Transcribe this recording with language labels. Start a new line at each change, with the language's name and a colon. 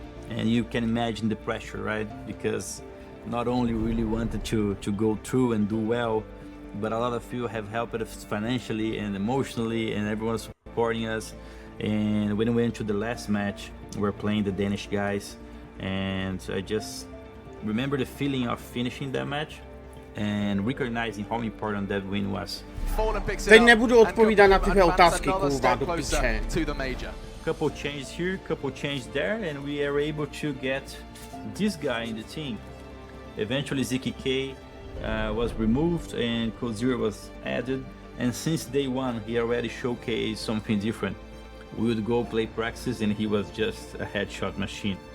English: And you can imagine the pressure, right? Because not only we really wanted to go through and do well, but a lot of you have helped us financially and emotionally, and everyone's supporting us. And when we went to the last match, we're playing the Danish guys, and I just remember the feeling of finishing that match and recognizing how important that win was.
Czech: Teď nebudu odpovídat na tyhle otázky, kurva, do piče.
English: Couple changes here, couple changes there, and we are able to get this guy in the team. Eventually ZKK was removed and Code Zero was added, and since day one he already showcased something different. We would go play practice and he was just a headshot machine.